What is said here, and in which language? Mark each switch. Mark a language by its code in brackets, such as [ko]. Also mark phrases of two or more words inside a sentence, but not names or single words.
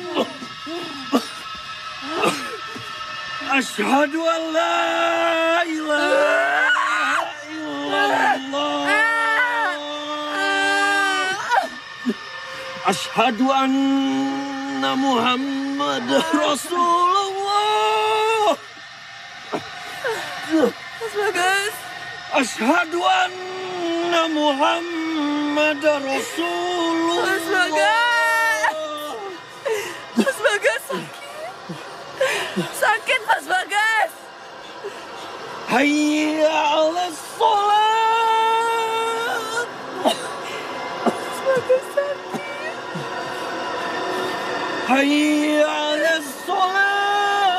[ar] أشهد أن لا إله إلا الله. أشهد أن محمد رسول الله. [id] Mas Bagas. [ar] أشهد أن محمد رسول الله. [id] Mas Bagas. Mas Bagas sakit. Mas Bagas. [ar] حي على الصلاة. [id] Mas Bagas sakit. [ar] حي على الصلاة.